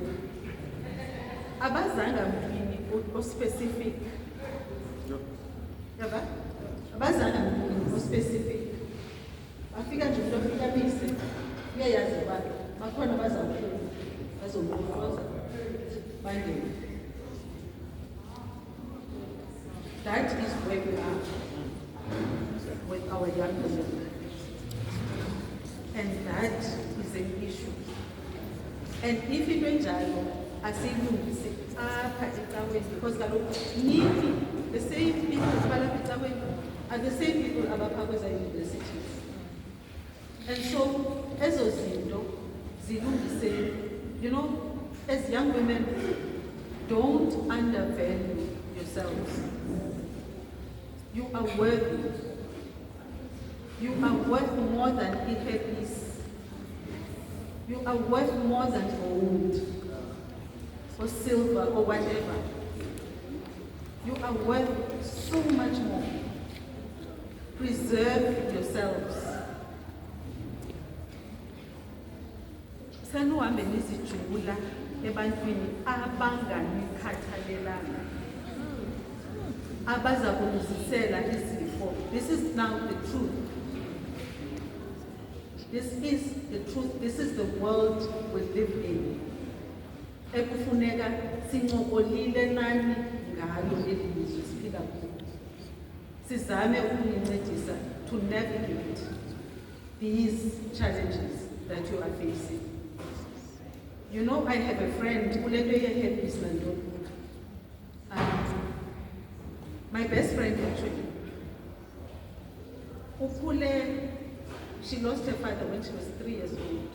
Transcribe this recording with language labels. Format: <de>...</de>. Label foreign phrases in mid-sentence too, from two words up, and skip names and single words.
<xh>Abazanga mntwini o-specific. Yaba? Abazanga mntwini o-specific. Bafika nje umntu afika amise. Uyayazi uba bakhona bazawuphuma, bazomqoqoza, bangene.</xh> <en>That is where we are with our young women. And that is an issue. And if it went down,</en> <xh>asiyilungise apha ecaweni, because kaloku nini</xh> <en>the same people</en> <xh>abalapha ecaweni</xh> <en>are the same people</en> <xh>abapha kweza universities. And so ezo zinto zilungise,</xh> <en>as young women, don't undervalue yourselves. You are worthy. You are worth more than earpiece. You are worth more than gold or silver or whatever. You are worth so much more. Preserve yourselves.</en> <xh>Sanuhambe nizijula ebantwini abanganikhathalelanga. Abaza kuluzisela izifo.</xh> <en>This is now the truth. This is the truth. This is the world we live in.</en> <xh>Ekufuneka sincokolile nani ngalo eli lizwe siphila kulo. Sizame ukunincedisa</xh> <en>to navigate these challenges that you are facing. I have a friend who let me help this my best friend actually. Ukule, she lost her father when she was 3 years old.</en>